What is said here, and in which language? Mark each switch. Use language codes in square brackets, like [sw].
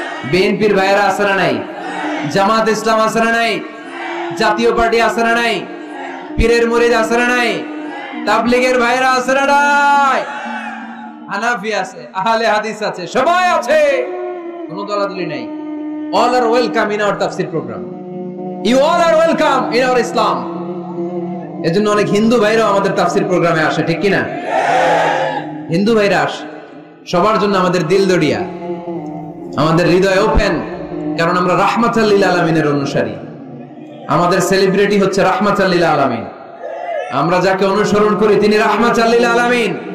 [bn] বিএনপির ভাইয়েরা আছে না নাই? জামাত ইসলাম আছে না নাই? জাতীয় পার্টি আছে না নাই? পীরের মুরিদ আছে না নাই? তাবলীগের ভাইয়েরা আছে না নাই? হানাফি আছে, আহলে হাদিস আছে, সবাই আছে, কোনো দলাদলি নাই। [en] All are welcome in our tafsir program. You all are welcome in our Islam. [bn] এজন্য অনেক হিন্দু ভাইরাও আমাদের তাফসির প্রোগ্রামে আসে, ঠিক কি না? হিন্দু ভাইরা আসে, সবার জন্য আমাদের দিল দরিয়া, আমাদের হৃদয় ওপেন, কারণ আমরা রাহমাতাল লিল আলামিনের অনুসারী। আমাদের সেলিব্রিটি হচ্ছে রাহমাতাল লিল আলামিন। আমরা যাকে অনুসরণ করি তিনি রাহমাতাল লিল আলামিন।